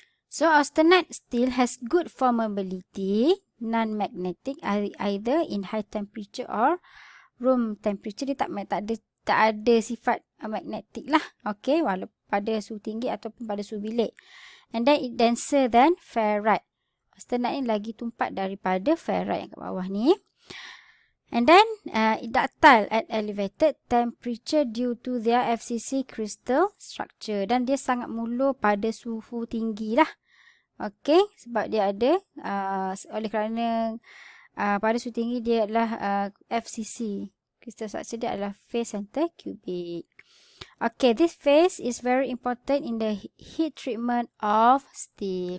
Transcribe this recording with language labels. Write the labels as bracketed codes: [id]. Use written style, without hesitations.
[en] So austenite still has good formability, non-magnetic, either in high temperature or room temperature. [ms] Dia tak ada sifat magnetik lah. Okay, walaupun pada suhu tinggi ataupun pada suhu bilik. [en] And then it denser than ferrite. [ms] Austenite ni lagi tumpat daripada ferrite yang kat bawah ni. [en] And then it ductile at elevated temperature due to their FCC crystal structure. [ms] Dan dia sangat mulur pada suhu tinggi lah. Okay, sebab dia ada oleh kerana pada suhu tinggi dia adalah FCC crystal structure, dia adalah phase center cubic. [en] Okay, this phase is very important in the heat treatment of steel.